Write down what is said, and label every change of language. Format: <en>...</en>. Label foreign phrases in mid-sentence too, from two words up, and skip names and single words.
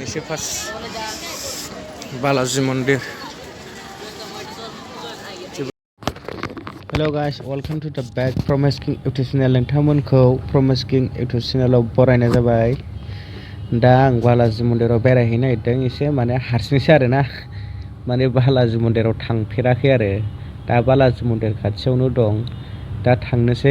<brx>दिनैसो फार्स्ट बालाजी मन्दिर।</brx> <en>Hello guys, Welcome to the back Promise King YouTube channel.</en> <brx>नोंथांमोनखौ प्रमिस किं इउटुब चेनेलाव बरायनाय जाबाय। दा आं बालाजी मन्दिराव बेरायहैनो नागिरदों, एसे माने हारसिंसो आरोना, माने बालाजी मन्दिराव थांफेराखै आरो। दा बालाजी मन्दिर खाथियावनो दं, दा थांनोसै।</brx>